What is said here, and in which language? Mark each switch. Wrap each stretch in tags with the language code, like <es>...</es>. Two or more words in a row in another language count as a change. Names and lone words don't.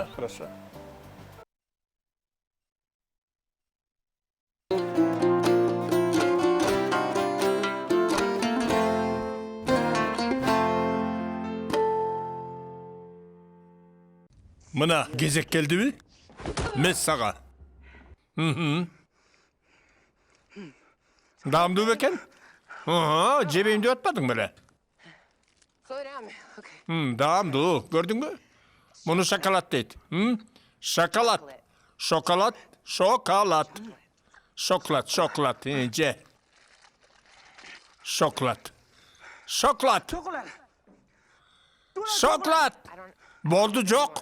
<ky>Хорошо. Мына кезек келдиби? Мес сага. Даамдуу бекен? Жебейм деп атпадың беле?</ky> <en>Slow down, man. Okay.</en> <ky>Даамдуу, көрдүң бü? Муну шоколад дейт. Шоколад. Шоколад, шоколад. Шоколад, шоколад, же. Шоколад. Шоколад. Шоколад. Болду жок.</ky>